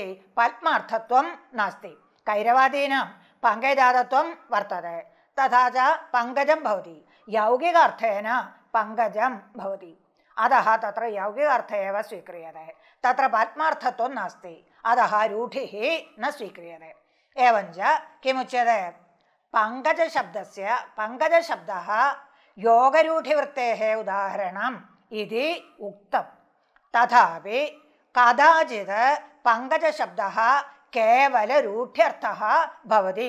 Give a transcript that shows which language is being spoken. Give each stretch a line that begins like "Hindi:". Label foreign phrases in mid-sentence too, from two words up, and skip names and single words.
Sanskrit: പത്മാർത്ഥത്വം നാസ്തി. കൈരവാദീനാം പങ്കജാതത്വം വർത്തത്തെ. തഥാ ച പങ്കജം ഭവതി. യൗകികാർത്ഥേന പങ്കജം ഭവതി. അതഃ തത്ര യൗകികാർത്ഥ ഏവ സ്വീക്രിയത്തെ. തത്ര പത്മാർത്ഥത്വം നാസ്തി. അതഃ രൂഢിഃ ന സ്വീക്രിയത്തെ. एवञ्च किमुच्यते पङ्कजशब्दस्य पङ्कजशब्दः योगरूढिवृत्तेः उदाहरणम् इति उक्तम्। तथापि कदाचित् पङ्कजशब्दः केवलरूढ्यर्थः भवति।